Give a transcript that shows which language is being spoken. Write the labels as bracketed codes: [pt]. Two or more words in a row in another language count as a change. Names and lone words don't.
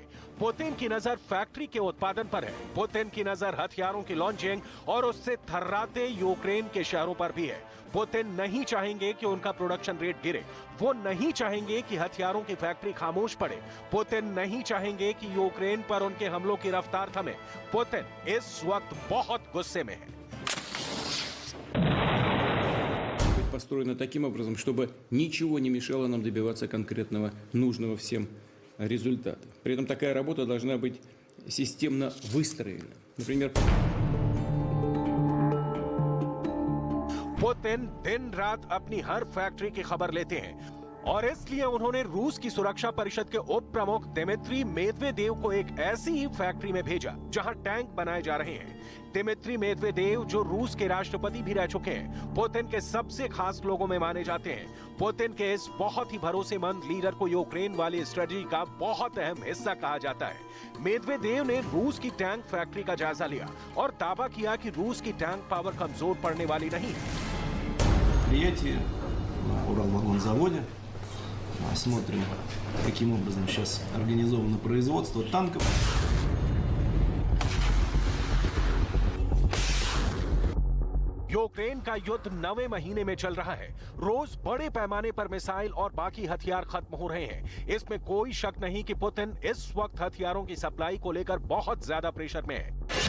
[hi] पुतिन की नजर फैक्ट्री के उत्पादन पर है। पुतिन की नजर हथियारों की लॉन्चिंग और उससे थर्राते यूक्रेन के शहरों पर भी है। पुतिन नहीं चाहेंगे कि उनका [en] production rate [hi] गिरे, वो नहीं चाहेंगे कि हथियारों की फैक्ट्री खामोश पड़े, पुतिन नहीं चाहेंगे कि यूक्रेन पर उनके हमलों की रफ्तार थमे। पुतिन इस वक्त बहुत गुस्से में है। [ru] Построена таким образом, чтобы ничего не мешало нам добиваться конкретного, нужного всем результата. При этом такая работа должна быть системно выстроена. Например, [hi] पुतिन दिन रात अपनी हर फैक्ट्री की खबर लेते हैं और इसलिए उन्होंने रूस की सुरक्षा परिषद के उप प्रमुख दिमित्री मेदवेदेव को एक ऐसी ही फैक्ट्री में भेजा जहां टैंक बनाए जा रहे हैं। दिमित्री मेदवेदेव जो रूस के राष्ट्रपति भी रह चुके हैं, पुतिन के सबसे खास लोगों में माने जाते हैं। पुतिन के इस बहुत ही भरोसेमंद लीडर को यूक्रेन वाली स्ट्रेटजी का बहुत अहम हिस्सा कहा जाता है। मेदवेदेव ने रूस की [en] tank factory [hi] का जायजा लिया और दावा किया कि रूस की [en] tank power [hi] कमजोर पड़ने वाली नहीं है। [ru] Предприятие на Уралвагонзаводе. Смотрим, каким образом сейчас организовано производство танков. [hi] यूक्रेन का युद्ध 9वें महीने में चल रहा है। रोज बड़े पैमाने पर मिसाइल और बाकी हथियार खत्म हो रहे हैं। इसमें कोई शक नहीं कि पुतिन इस वक्त हथियारों की सप्लाई को लेकर बहुत ज्यादा प्रेशर में है।